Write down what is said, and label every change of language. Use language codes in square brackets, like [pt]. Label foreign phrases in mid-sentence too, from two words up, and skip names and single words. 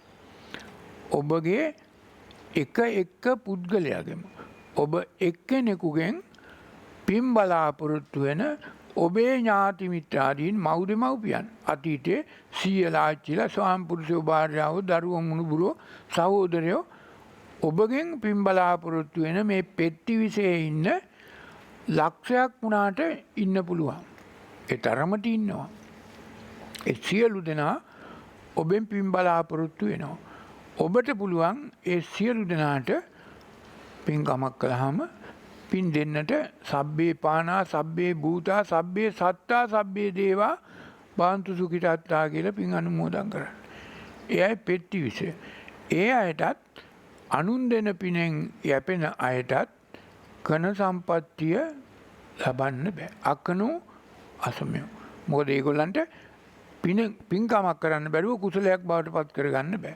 [si] ඔබගේ එක පුද්ගලයාගෙම ඔබ එක්කෙනෙකුගෙන් පින් බලාපොරොත්තු වෙන ඔබේ ඥාති මිත්‍රාදීන් මව්දෙමව්පියන් අතීතයේ සීයලා ආච්චිලා ස්වාමිපුරුෂයෝ භාර්යාවෝ දරුවෝ මුණුබුරෝ සහෝදරයෝ ඔබගෙන් පින් බලාපොරොත්තු වෙන මේ පෙට්ටිවිසයේ ඉන්න ලක්ෂයක් වුණාට ඉන්න පුළුවන්. ඒ තරමට ඉන්නවා. ඒ සියලු දෙනා ඔබෙන් පින් බලාපොරොත්තු වෙනවා. ඔබට පුළුවන් ඒ සියලු දෙනාට පින්කමක් කළාම පින් දෙන්නට [pi] සබ්බේ පානා සබ්බේ භූතා සබ්බේ සත්තා සබ්බේ දේවා බාන්තු සුඛිතාත්තා [si] කියලා පින් අනුමෝදන් කරන්න. ඒ අය පෙට්ටිවිසය. ඒ අයටත් අනුන් දෙන පිනෙන් යැපෙන අයටත් කන සම්පත්තිය ලබන්න බෑ. [pi] අකනෝ අසමයෝ. [si] මොකද ඒගොල්ලන්ට පින්කමක් කරන්න බැරුව කුසලයක් බවට පත් කරගන්න බෑ.